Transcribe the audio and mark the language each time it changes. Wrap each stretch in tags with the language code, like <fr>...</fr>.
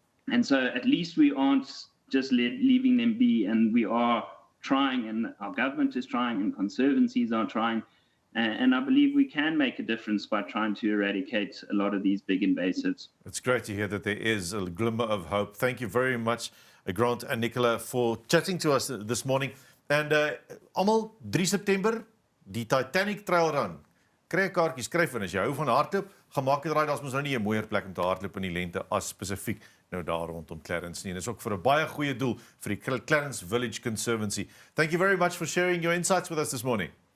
<en>And so at least we aren't just leaving them be, and we are trying, and our government is trying, and conservancies are trying, and I believe we can make a difference by trying to eradicate a lot of these big invasives. It's great to hear that there is a glimmer of hope. Thank you very much, Grant and Nicola, for chatting to us this morning.</en> <af>And almal 3 September, die Titanic Trail Run. Kry 'n kaartjie, skryf in as jy hou van hardloop. Gemaak het raai, daar's mos nou nie 'n mooier plek om te hardloop in die lente as spesifiek nou daar rondom Clarence nie. En dis ook vir 'n baie goeie doel vir die Clarens Village Conservancy.</af> <en>Thank you very much for sharing your insights with us this morning.</en>